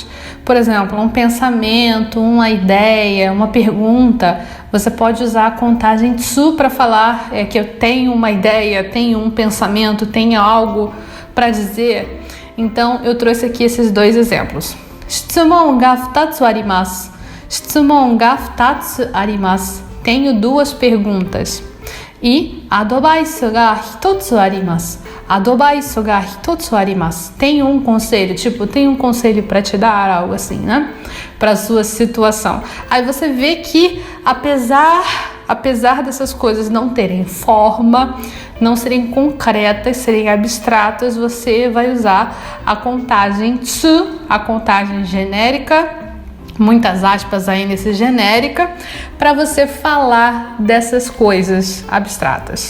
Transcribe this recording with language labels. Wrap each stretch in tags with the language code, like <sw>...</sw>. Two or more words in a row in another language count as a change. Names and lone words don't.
<pt>Por exemplo, um pensamento, uma ideia, uma pergunta. Você pode usar a contagem tsu para falar que eu tenho uma ideia, tenho um pensamento, tenho algo para dizer. Então, eu trouxe aqui esses dois exemplos.</pt> <ja>質問が二つあります。質問が二つあります.</ja> <pt>Tenho duas perguntas. E</pt> <ja>アドバイスが一つあります. アドバイスが一つあります.</ja> <pt>Tenho um conselho, tipo, tenho um conselho para te dar, algo assim, né? Para sua situação. Aí você vê que apesar dessas coisas não terem forma, não serem concretas, serem abstratas, você vai usar a contagem tsu, a contagem genérica, muitas aspas aí nesse genérica, para você falar dessas coisas abstratas.</pt>